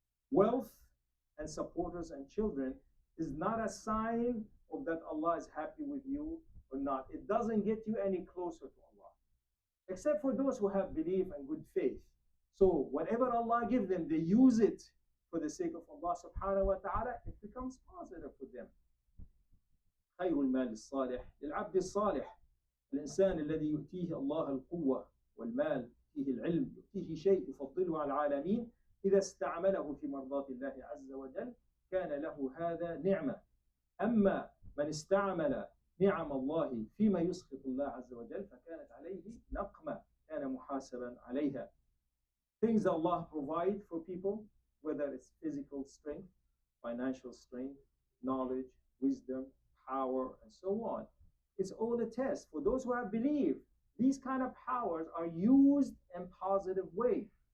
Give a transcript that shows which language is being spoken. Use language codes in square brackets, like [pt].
[en] Wealth and supporters and children is not a sign of that Allah is happy with you or not. It doesn't get you any closer to Allah. Except for those who have belief and good faith. So whatever Allah gives them, they use it for the sake of Allah subhanahu wa ta'ala, it becomes positive for them. [ar] خير المال الصالح للعبد الصالح. الإنسان الذي يؤتيه الله القوة والمال، يؤتيه العلم، يؤتيه شيء يفضله على العالمين، إذا استعمله في مرضاة الله عز وجل كان له هذا نعمة. أما من استعمل نعم الله فيما يسخط الله عز وجل فكانت عليه نقمة، كان محاسبا عليها. [en] Things Allah provide for people, whether it's physical strength, financial strength, knowledge, wisdom, power, and so on. It's all a test. For those who have believed, these kind of powers are used in positive way.